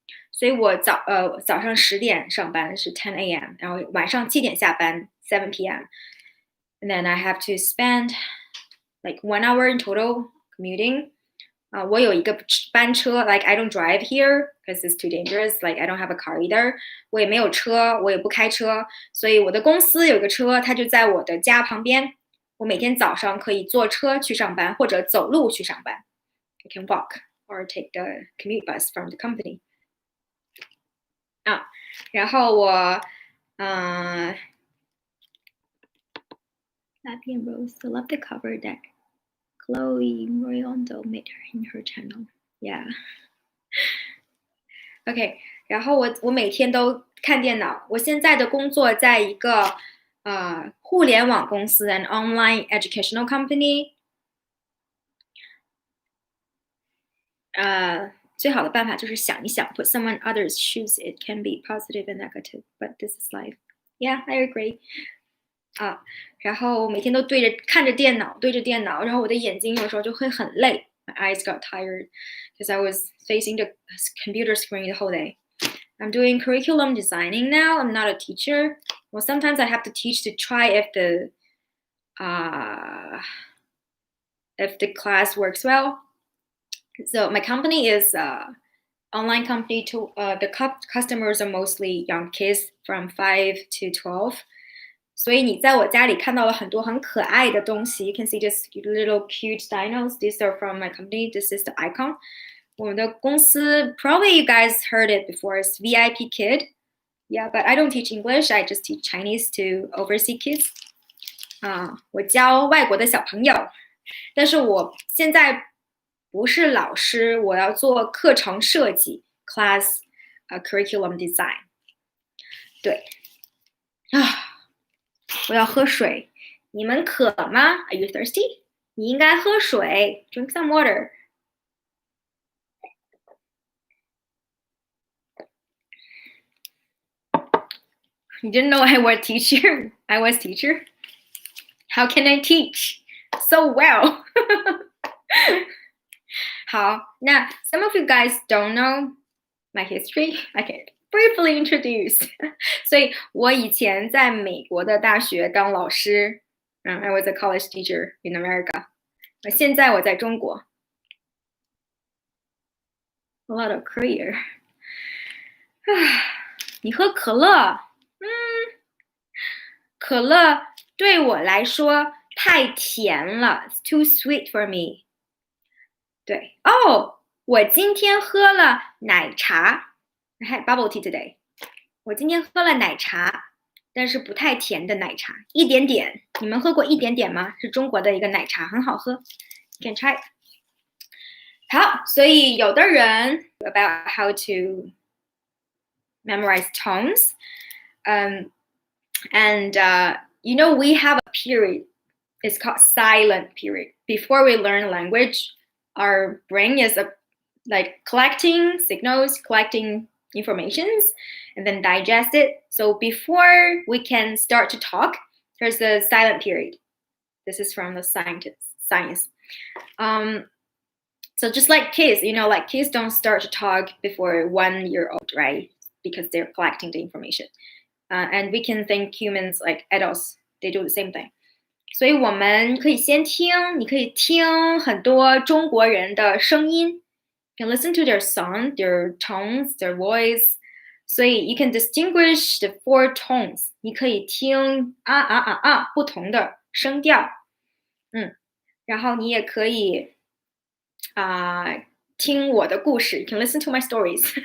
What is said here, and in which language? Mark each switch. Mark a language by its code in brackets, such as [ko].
[zh] 所以我早上10点上班是10 a.m. 然后晚上7点下班7 p.m. [en] And then I have to spend like 1 hour in total commuting. [zh] 我有一个班车 [en] like I don't drive here because it's too dangerous. Like I don't have a car either. [zh] 我也没有車，我也不开車，所以我的公司有个車，它就在我的家旁邊。我每天早上可以坐車去上班，或者走路去上班。 [en] I can walk or take the commute bus from the company. [zh] 然后我 [en] Happy and Rose, I love the cover that Chloe Moriondo made in her channel. Yeah. [zh] OK, 然后我每天都看电脑。我现在的工作在一个互联网公司 [en] an online educational company. [zh] 最好的办法就是想一想 [en] put someone others shoes. It can be positive and negative, but this is life. Yeah, I agree. [zh] 然后每天都看着电脑，然后我的眼睛有时候就会很累。 [en] My eyes got tired because I was facing the computer screen the whole day. I'm doing curriculum designing now. I'm not a teacher. Well, sometimes I have to teach to try if the class works well. So my company is online company. To the customers are mostly young kids from 5 to 12. [zh] 所以你在我家里看到了很多很可爱的东西。 [en] You can see just little cute dinos. These are from my company. This is the icon. [zh] 我们的公司 [en] probably you guys heard it before. It's VIP Kid. Yeah, but I don't teach English. I just teach Chinese to overseas kids. [zh] 我教外国的小朋友，但是我现在不是老师，我要做课程设计 [en] class curriculum design。 [zh] 对，我要喝水。你们渴吗 ？ [en] Are you thirsty？ [zh] 你应该喝水 ， [en] drink some water。 You didn't know I was teacher? I was teacher. How can I teach so well? [zh] 好，那 [en] some of you guys don't know my history. I can briefly introduce. [zh] 所以我以前在美国的大学当老师， [en] I was a college teacher in America. [zh] 现在我在中国。 [en] A lot of career. [zh] 你喝可乐？可乐对我来说太甜了 ， [en] It's too sweet for me. [zh] 对我今天喝了奶茶 [en] I had bubble tea today. [zh] 我今天喝了奶茶，但是不太甜的奶茶，一点点。你们喝过一点点吗？是中国的一个奶茶，很好喝。 [en] You can try. [zh] 好，所以有的人 [en] about how to memorize tones, and you know we have a period. It's called silent period. Before we learn language, our brain is like collecting signals, collecting informations, and then digest it. So before we can start to talk, there's a silent period. This is from the science. So just like kids, you know, like kids don't start to talk before 1 year old, right? Because they're collecting the information. And we can think humans like adults, they do the same thing. [zh] 所以我们可以先听，你可以听很多中国人的声音。 [en] You can listen to their song, their tones, their voice. [zh] 所以 [en] you can distinguish the 4 tones. [zh] 你可以听不同的声调。然后你也可以听我的故事。 [en] You can listen to my stories.